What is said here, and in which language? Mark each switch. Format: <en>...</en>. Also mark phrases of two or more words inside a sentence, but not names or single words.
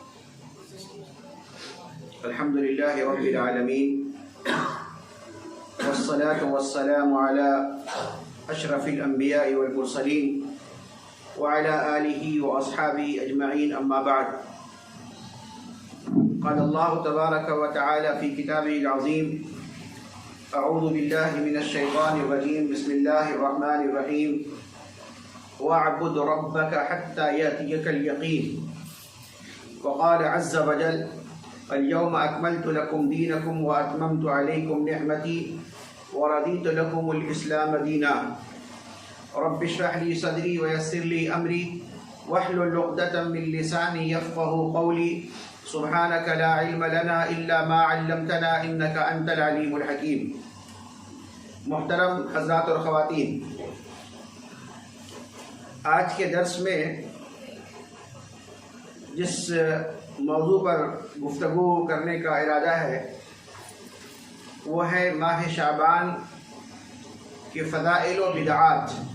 <ar>الحمد لله رب العالمين والصلاة والسلام على أشرف الأنبياء والمرسلين وعلى آله وأصحابه أجمعين، أما بعد. قال الله تبارك وتعالى في كتابه العظيم، أعوذ بالله من الشيطان الرجيم، بسم الله الرحمن الرحيم، واعبد ربك حتى يأتيك اليقين. وقال عز وجل, اليوم أكملت لكم دينكم وأتممت عليكم نعمتي ورضيت لكم الإسلام دينا. رب اشرح لي صدري ويسر لي أمري واحلل عقدة من لساني يفقهوا قولي. سبحانك لا علم لنا إلا ما علمتنا إنك أنت العليم الحكيم.</ar> <ur>محترم حضرات اور خواتین، آج کے درس میں جس موضوع پر گفتگو کرنے کا ارادہ ہے وہ ہے ماہ شعبان کے فضائل و بدعات.</ur>